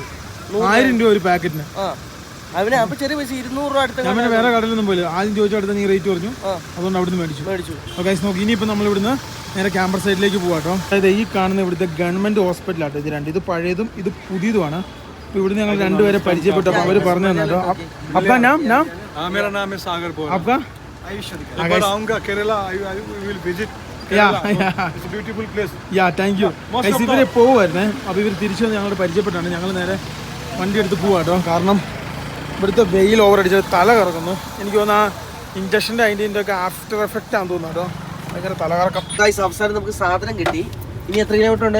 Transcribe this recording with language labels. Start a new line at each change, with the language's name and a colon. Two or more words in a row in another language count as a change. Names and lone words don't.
Malayalam: 1000 രൂപ ഒരു പാക്കറ്റിന്. ഞാൻ പിന്നെ വേറെ കടയിലൊന്നും പോയില്ല. ആദ്യം ചോദിച്ചടുത്ത് നീ റേറ്റ് പറഞ്ഞു, അതുകൊണ്ട് അവിടുന്ന് മേടിച്ചു. ഓക്കെ നോക്കി, ഇനിയിപ്പോൾ നമ്മൾ ഇവിടുന്ന് നേരെ ക്യാമ്പർ സൈഡിലേക്ക് പോകാട്ടോ. അതായത് ഈ കാണുന്ന ഇവിടുത്തെ ഗവൺമെൻറ് ഹോസ്പിറ്റലാട്ടോ. ഇത് രണ്ട്, ഇത് പഴയതും ഇത് പുതിയതുമാണ്. അപ്പോൾ ഇവിടുന്ന് ഞങ്ങൾ 2 പേരെ പരിചയപ്പെട്ടപ്പോൾ അവർ പറഞ്ഞു തന്നെ കേട്ടോ.
Hindi: आपका नाम मेरा नाम है सागर बोल. आपका? एक बार आऊंगा केरला,
English: I will visit. It's a beautiful place. Thank you.
Malayalam: ഇവരെ പോകുമായിരുന്നേ. അപ്പോൾ ഇവർ തിരിച്ചു വന്ന് ഞങ്ങളോട് പരിചയപ്പെട്ടാണ്. ഞങ്ങൾ നേരെ വണ്ടി എടുത്ത് പോവാട്ടോ. കാരണം ഇവിടുത്തെ വെയിൽ ഓവർ അടിച്ചത് തല കറക്കുന്നു. എനിക്ക് തോന്നുന്നു ആ ഇഞ്ചക്ഷൻ്റെ അതിൻ്റെ ഒക്കെ
English: after effect
Malayalam: ആണെന്ന് തോന്നുന്നു കേട്ടോ. ഭയങ്കര തലകറക്കം. അവസാനം നമുക്ക് സാധനം കിട്ടി. ഇനി എത്ര കിലോമീറ്റർ ഉണ്ട്?